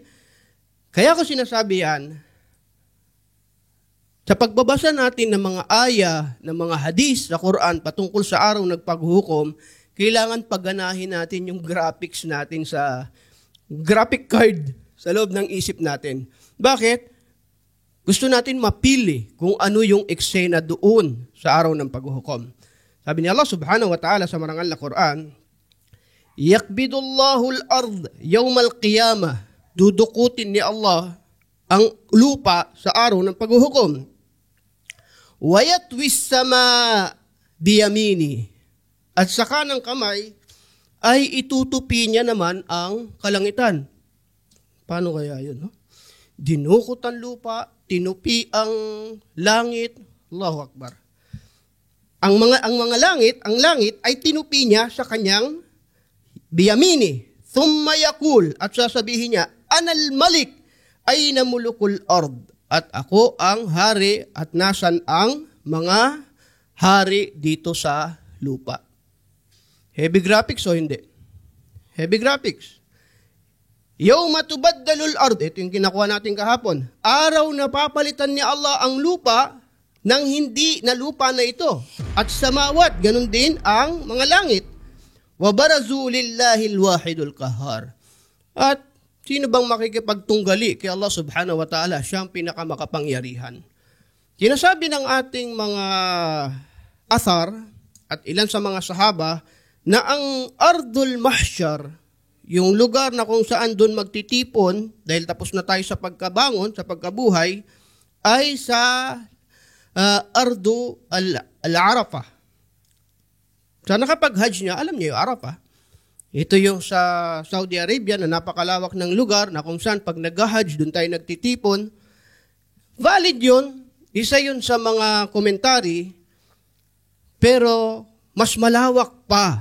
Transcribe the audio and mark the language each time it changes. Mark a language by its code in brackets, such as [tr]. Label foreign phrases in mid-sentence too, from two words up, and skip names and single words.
[tl] Kaya ko sinasabi yan, sa pagbabasa natin ng mga aya, ng mga hadis sa Quran patungkol sa araw ng paghuhukom, kailangan pagganahin natin yung graphics natin sa [en] graphic card [tl] sa loob ng isip natin. Bakit? Gusto natin mapili kung ano yung eksena doon sa araw ng paghuhukom. Sabi ni [ar] الله سبحانه وتعالى [tl] sa marangal na Quran, [ar] يقبض الله الأرض يوم القيامة. [tl] Dudukutin ni Allah ang lupa sa araw ng paghuhukom. [ar] ويطوي السماء بيمينه. [tl] At sa kanang kamay ay itutupi niya naman ang kalangitan. Paano kaya yun? No? Dinukot ang lupa, tinupi ang langit. [ar] الله أكبر. [tl] Ang langit ay tinupi niya sa kanyang biyamini. [ar] ثم يقول, [tl] at sasabihin niya, [ar] أنا الملك أين ملوك الأرض. [tl] At ako ang hari at nasan ang mga hari dito sa lupa. [en] Heavy graphics [tl] o hindi? [en] Heavy graphics. [ar] يوم تبدل الأرض. [tl] Ito yung kinakuha natin kahapon. Araw na papalitan ni Allah ang lupa ng hindi na lupa na ito. At samawat, ganun din ang mga langit. [ar] وبرزوا لله الواحد القهار. [tl] At sino bang makikipagtunggali kay [ar] الله سبحانه وتعالى? [tl] Siya ang pinakamakapangyarihan. Sinasabi ng ating mga athar at ilan sa mga sahaba na ang [ar] أرض المحشر, [tl] yung lugar na kung saan doon magtitipon, dahil tapos na tayo sa pagkabangon, sa pagkabuhay, ay sa [ar] أرض عرفة. [tl] Sa nakapag-hajj niya, alam niya yung Arafah. Ito yung sa Saudi Arabia na napakalawak ng lugar na kung saan pag nag-hajj, doon tayo nagtitipon. Valid yun. Isa yun sa mga komentary. Pero mas malawak pa.